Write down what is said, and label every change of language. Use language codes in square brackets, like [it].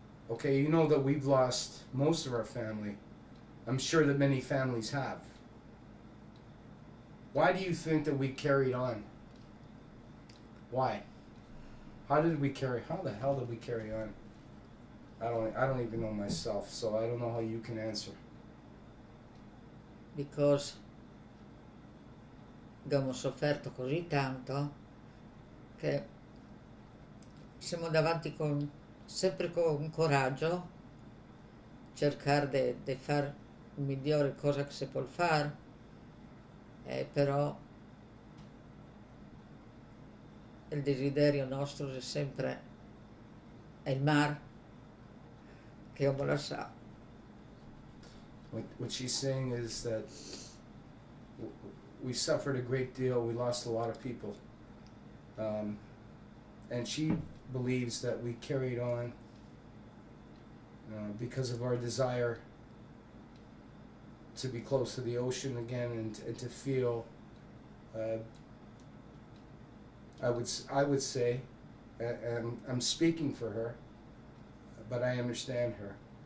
[en] Okay, you know that we've lost most of our family. I'm sure that many families have. Why do you think that we carried on? Why? How the hell did we carry on? I don't even know myself, so I don't know how you can answer. Because [it] abbiamo sofferto così tanto che siamo davanti sempre con coraggio, cercare di fare il migliore cosa che si può fare, però il desiderio nostro è sempre il mare che abbiamo lasciato. [en] What she's saying is that we suffered a great deal, we lost a lot of people. And she believes that we carried on because of our desire to be close to the ocean again and to feel, I would say, and I'm speaking for her, but I understand her.